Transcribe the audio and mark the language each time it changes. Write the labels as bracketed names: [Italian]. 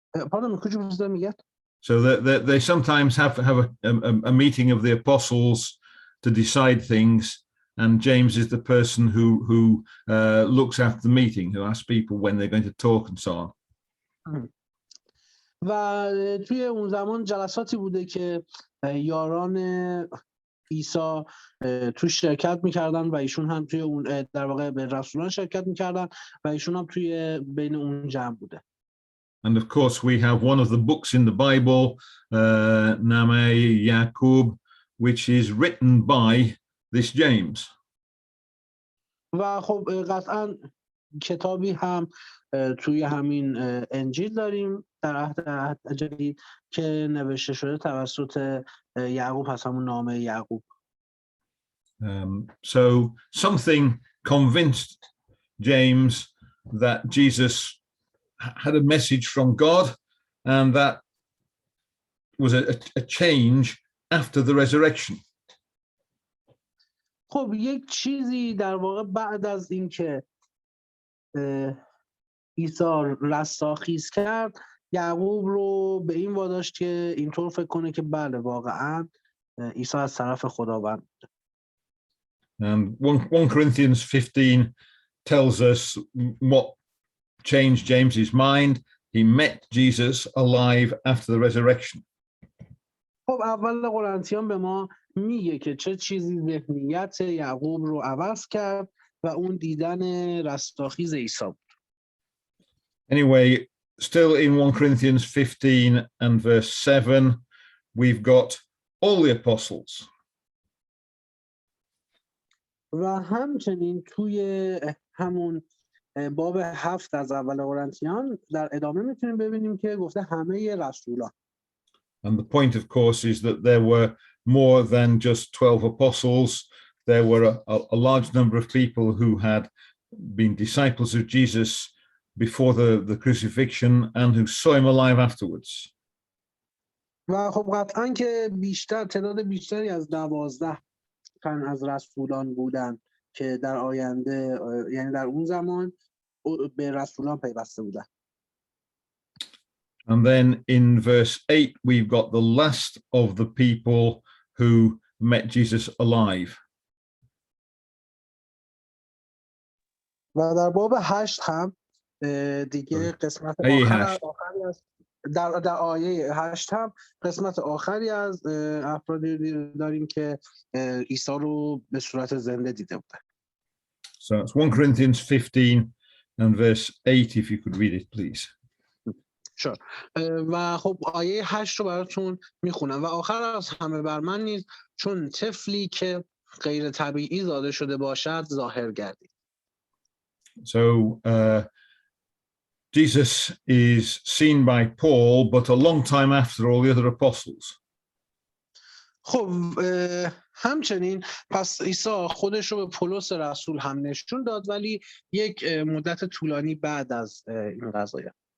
[English] Pardon, could you please let me get? So they sometimes have a meeting of the apostles to decide things, and James is the person who looks after the meeting, who asks people when they're going to talk and so on. [Persian] و توی اون زمان جلساتی بوده که یاران عیسی تو شرکت میکردن و ایشون هم توی اون در واقع به رسولان شرکت میکردن و ایشون هم توی بین اون جمع بوده. [English] And of course, we have one of the books in the Bible, Name Jacob, which is written by this James. [Persian] و خب قطعا کتابی هم توی همین انجیل داریم در عهد جدید که نوشته شده توسط یعقوب هست، همون نامه یعقوب. [English] So something convinced James that Jesus had a message from God, and that was a change after the resurrection. [Persian] خب یک چیزی در واقع بعد از اینکه عیسی رستاخیز کرد، یعقوب رو به این واداشت که اینطور فکر کنه که بله واقعا عیسی از طرف خداوند. [English] And 1 Corinthians 15 tells us what changed James's mind. He met Jesus alive after the resurrection. [Persian] خب اول قرنتیان به ما میگه که چه چیزی ذهنیت یعقوب رو عوض کرد و اون دیدن رستاخیز عیسی بود. [English] Anyway, still in 1 Corinthians 15 and verse 7, we've got all the apostles. [Persian] و همچنین توی همون باب 7 از اول قرنتیان در ادامه میتونیم ببینیم که گفته همه رسولان. [English] And the point, of course, is that there were more than just 12 apostles. There were a large number of people who had been disciples of Jesus before the crucifixion and who saw him alive afterwards. [Persian] و خب قطعا که تعداد بیشتری از 12 تن از رسولان بودن که در آینده یعنی در اون زمان به رسولان پیوسته بودن. [English] And then in verse 8, we've got the last of the people who met Jesus alive. [Persian] و در باب 8 هم دیگه قسمت آخری از در آیه 8 هم قسمت آخری از افرادی داریم که عیسی رو به صورت زنده دیده بودن. [English] So it's 1 Corinthians 15 and verse 8, if you could read it, please. Sure. [Persian] و خب آیه 8 رو براتون میخونم. و آخر از همه بر من نیز چون طفلی که غیر طبیعی زاده شده باشد ظاهر گردید. [English] So Jesus is seen by Paul, but a long time after all the other apostles. [Persian] خب همچنین پس عیسی خودش رو به پولس رسول هم نشون داد ولی یک مدت طولانی بعد از این قضیه.